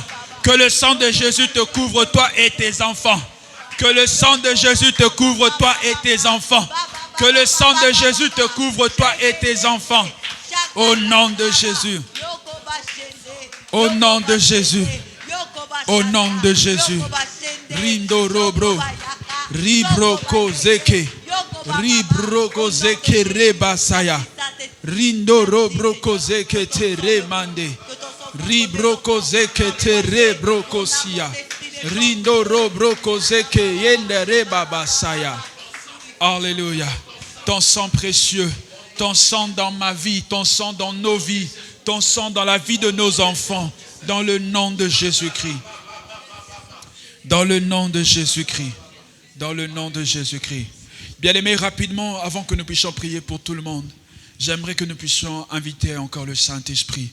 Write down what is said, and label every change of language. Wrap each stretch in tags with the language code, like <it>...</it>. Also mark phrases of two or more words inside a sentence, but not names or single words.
<fr>Que le sang de Jésus te couvre toi et tes enfants. Que le sang de Jésus te couvre toi et tes enfants. Que le sang de Jésus te couvre toi et tes enfants. Au nom de Jésus. Au nom de Jésus. Au nom de Jésus. Rindo robro. Ribroko zeke. Ribroko zeke rebasaya. Rindo robroko zeke te remande. Ribroko zeke te rebroko sia. Rindo robroko zeke yende rebabasaya. Alléluia. Ton sang précieux, ton sang dans ma vie, ton sang dans nos vies, ton sang dans la vie de nos enfants, dans le nom de Jésus-Christ. Dans le nom de Jésus-Christ. Dans le nom de Jésus-Christ. Bien-aimés, rapidement, avant que nous puissions prier pour tout le monde, j'aimerais que nous puissions inviter encore le Saint-Esprit.</fr>